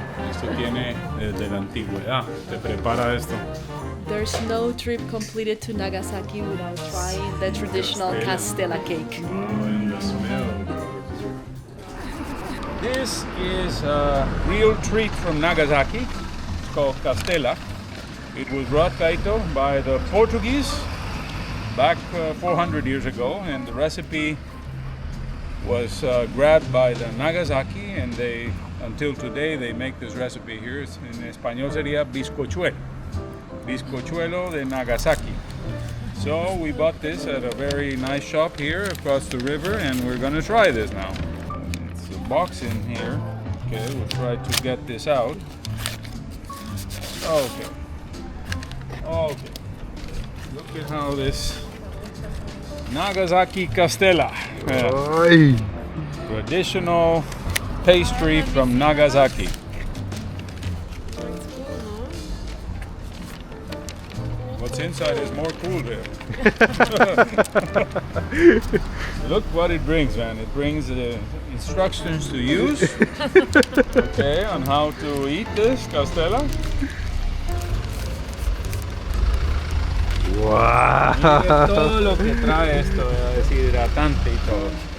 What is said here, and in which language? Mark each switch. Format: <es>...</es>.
<es>Esto tiene desde la antigüedad. Se prepara esto.</es> <en>There's no trip completed to Nagasaki without trying the traditional Castella cake. Wow, and the smell. This is a real treat from Nagasaki. It's called Castella. It was brought, Kaito, by the Portuguese back 400 years ago, and the recipe was grabbed by the Nagasaki, and they, until today, they make this recipe here.</en> <es>In español sería bizcochuelo. Bizcochuelo de Nagasaki.</es> <en>So we bought this at a very nice shop here across the river, and we're gonna try this now. It's a box in here. Okay, we'll try to get this out. Okay. Okay. Look at how this Nagasaki Castella. Ay. Traditional pastry from Nagasaki. What's inside is more cool there. Look what it brings, man. It brings the instructions to use, okay, on how to eat this Castella. Wow.</en> <es>Mira todo lo que trae esto, deshidratante y todo.</es>